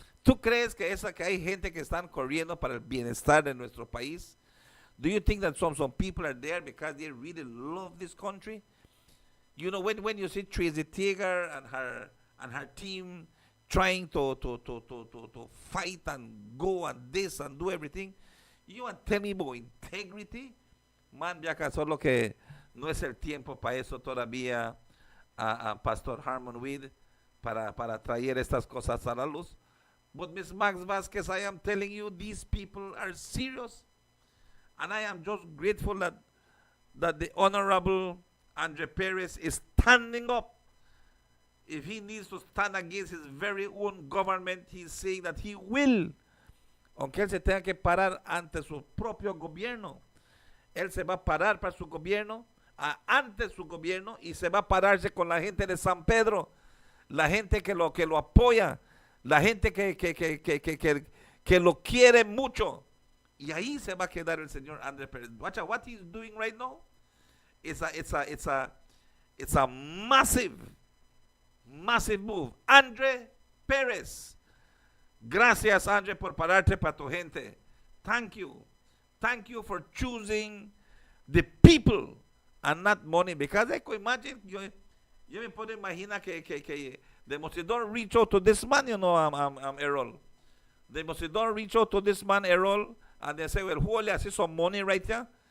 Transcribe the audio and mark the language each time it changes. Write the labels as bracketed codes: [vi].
[es] ¿Tú crees que que hay gente que están corriendo para el bienestar de nuestro país? [en] Do you think that some people are there because they really love this country? You know, when you see Tracy Tiger and her team trying to fight and go and this and do everything, you want to tell me about integrity? [es] Man, ya que solo que no es el tiempo para eso todavía, Pastor Harmon Weed, para traer estas cosas a la luz. [en] But Miss Max Vasquez, I am telling you, these people are serious. And I am just grateful that the Honorable Andre Perez is standing up. If he needs to stand against his very own government, he's saying that he will. [es] Aunque él se tenga que parar ante su propio gobierno. Él se va a parar para su gobierno, ante su gobierno, y se va a pararse con la gente de San Pedro, la gente que lo apoya, la gente que lo quiere mucho. Y ahí se va a quedar el señor Andre Perez. [en] Watch out, what he's doing right now, it's a massive move. Andre Perez. [es] Gracias, Andre, por pararte para tu gente. [en] Thank you. Thank you for choosing the people and not money. Because I could imagine, [es] yo me puedo imaginar que [en] they must don't reach out to this man, you know, Errol. They must don't reach out to this man, Errol, and they say, well, who only has some money right here?